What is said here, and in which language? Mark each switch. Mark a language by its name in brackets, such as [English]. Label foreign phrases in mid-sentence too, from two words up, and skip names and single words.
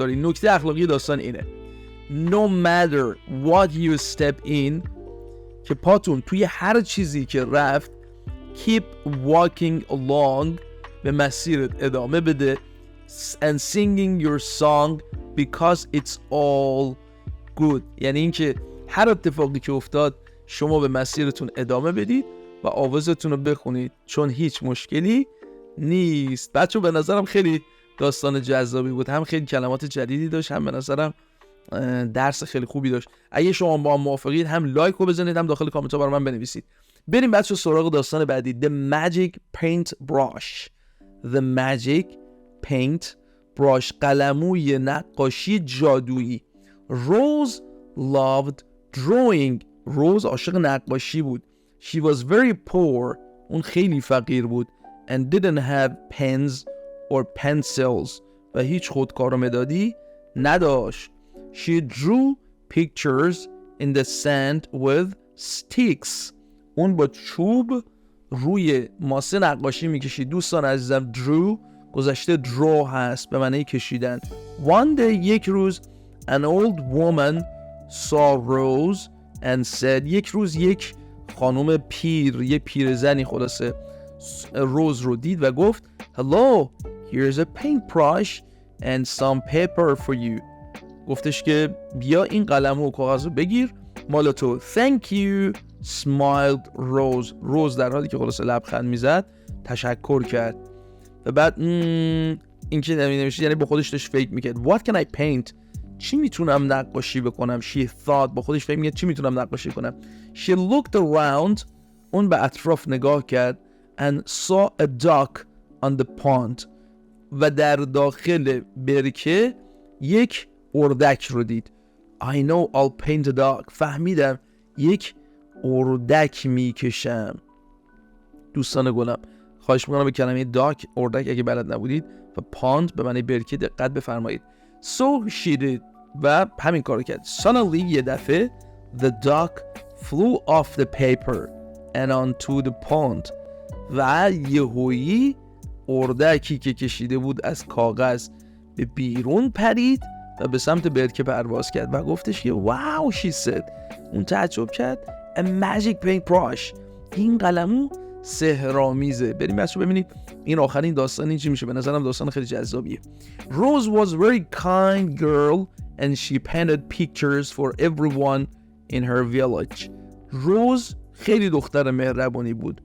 [Persian] نکته اخلاقی داستان اینه. [English] No matter what you step in، [Persian] که پاتون توی هر چیزی که رفت، [English] keep walking along، [Persian] به مسیرت ادامه بده، [English] and singing your song because it's all good. [Persian] یعنی اینکه هر اتفاقی که افتاد شما به مسیرتون ادامه بدید و آوازتون رو بخونید، چون هیچ مشکلی نیست. بچه به نظرم خیلی داستان جذابی بود، هم خیلی کلمات جدیدی داشت، هم به نظرم درس خیلی خوبی داشت. اگه شما با هم موافقید هم لایک رو بزنید، هم داخل کامنت ها برای من بنویسید. بریم بچه سراغ داستان بعدی. [English] The Magic Paint Brush. The Magic Paint Brush، [Persian] قلموی نقاشی جادویی. [English] Rose loved drawing. [Persian] Rose عاشق نقاشی بود. [English] She was very poor. [Persian] اون خیلی فقیر بود. [English] And didn't have pens or pencils. [Persian] و هیچ خودکار و مدادی نداشت. [English] She drew pictures in the sand with sticks. [Persian] اون با چوب روی ماسه نقاشی میکشید. دوستان عزیزم، drew گذشته draw هست به معنی کشیدن. [English] One day، [Persian] یک روز، [English] an old woman saw Rose and said، [Persian] یک روز یک خانم پیر، یک پیرزنی خلاصه روز رو دید و گفت [English] Hello, here's a paintbrush and some paper for you. [Persian] گفتش که بیا این قلم و کاغذ رو بگیر مال تو. [English] Thank you, smiled Rose. [Persian] روز در حالی که خلاصه لبخند میزد تشکر کرد. و بعد این که نمیشه، یعنی با خودش داشت فکر میکرد. [English] What can I paint؟ [Persian] چی میتونم نقاشی بکنم؟ [English] She thought، [Persian] با خودش فکر میکرد چی میتونم نقاشی کنم. [English] She looked around، [Persian] اون به اطراف نگاه کرد. [English] And saw a duck on the pond، [Persian] و در داخل برکه یک اردک رو دید. [English] I know I'll paint a duck. [Persian] فهمیدم یک اردک میکشم. دوستان گلم، خواهش میکنم به کلمه duck، اردک، اگه بلد نبودید، و pond به معنی برکه دقت بفرمایید. [English] So she did، [Persian] و همین کارو کرد. Suddenly، یه دفعه، [English] the duck flew off the paper and onto the pond. [Persian] و یهویی اردکی که کشیده بود از کاغذ به بیرون پرید و به سمت برکه پرواز کرد و گفتش که واو، [English] she said. [Persian] اون تعجب کرد. [English] A magic paintbrush. [Persian] این قلمو سحرآمیزه. بریم بچه‌ها ببینید این آخرین داستان چی میشه. به نظرم داستان خیلی جذابیه. [English] Rose was very kind girl and she painted pictures for everyone in her village. [Persian] روز خیلی دختر مهربانی بود.